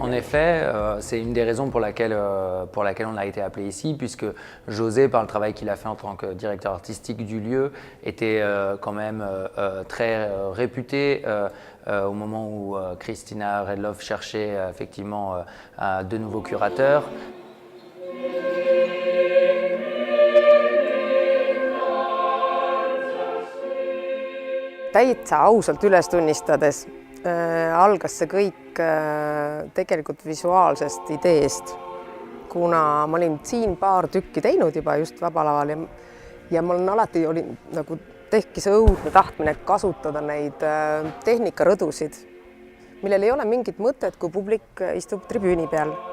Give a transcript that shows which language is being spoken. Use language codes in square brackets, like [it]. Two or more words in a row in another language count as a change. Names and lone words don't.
[fr] En effet, c'est une des raisons pour laquelle on a été appelé ici, puisque José, par le travail qu'il a fait en tant que directeur artistique du lieu, était quand même très réputé au moment où Christina Redloff cherchait effectivement de nouveaux curateurs. [et] Täitsa ausalt üles tunnistades algas see kõik tegelikult visuaalsest ideest, kuna ma olin siin paar tükki teinud juba just Vaba Laval ja mul alati oli nagu tekkis õudne tahtmine kasutada neid tehnikarõdusid, millel ei ole mingit mõtet, kui publik istub tribüüni peal.